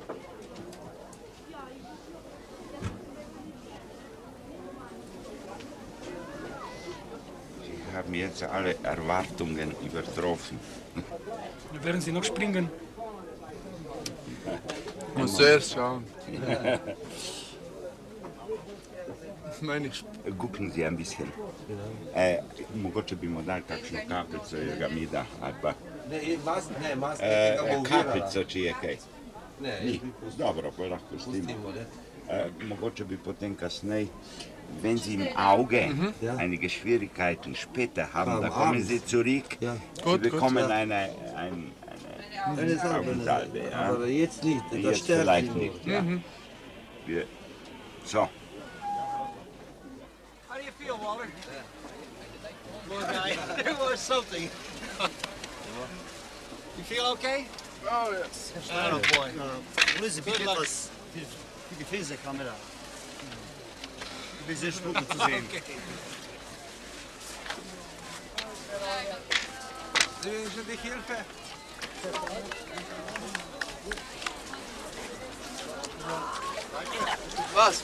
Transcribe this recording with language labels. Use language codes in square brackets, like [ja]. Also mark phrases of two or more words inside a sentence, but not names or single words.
[de] Sie haben jetzt alle Erwartungen übertroffen. Werden Sie noch springen? Ich muss zuerst schauen. Gucken Sie ein bisschen. [sl] Mogoče bi mu dali kakšno kapljico, jer ga mi da. Ali pa kapljico, če je kaj. Ni. Dobro, pa lahko pustimo. Mogoče bi potem kasneje, [de] wenn Sie im Auge einige Schwierigkeiten später haben, dann kommen Sie zurück. Sie bekommen eine Augensalbe. Ja? Aber jetzt nicht. Das Jetzt stärkt vielleicht ihn nicht. Ja. So. [en] There was something. You feel okay? Oh, yes. Oh boy. Elizabeth, Good luck. [de] wie gefällt der Kamera? Ich bin sehr stolz zu sehen. Soll ich helfen? Was?